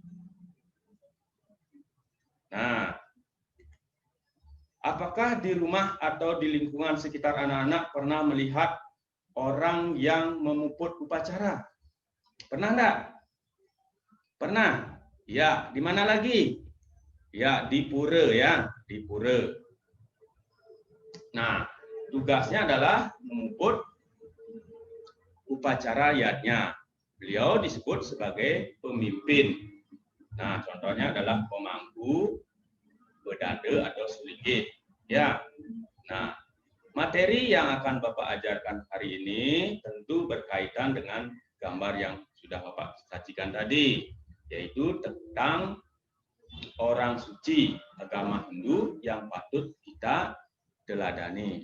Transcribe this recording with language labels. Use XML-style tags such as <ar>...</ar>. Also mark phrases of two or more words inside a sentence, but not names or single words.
<id>Nah, apakah di rumah atau di lingkungan sekitar anak-anak pernah melihat orang yang memuput upacara? Pernah enggak? Pernah? Ya, di mana lagi? Ya, di pura ya, di pura. Nah, tugasnya adalah memuput upacara yatnya. Beliau disebut sebagai pemimpin. Nah, contohnya adalah pemangku, bedade atau selinggit. Ya. Nah, materi yang akan Bapak ajarkan hari ini tentu berkaitan dengan gambar yang sudah Bapak sajikan tadi, yaitu tentang orang suci agama Hindu yang patut kita teladani.</id>